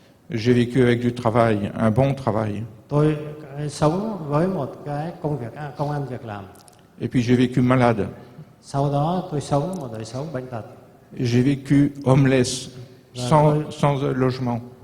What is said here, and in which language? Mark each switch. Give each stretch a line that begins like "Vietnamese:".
French: J'ai vécu avec du travail, un bon travail.
Vietnamese: Tôi sống với một cái công ăn việc làm.
French: Et puis j'ai vécu malade.
Vietnamese: Sau đó tôi sống một đời sống bệnh tật.
French: J'ai vécu homeless, sans logement.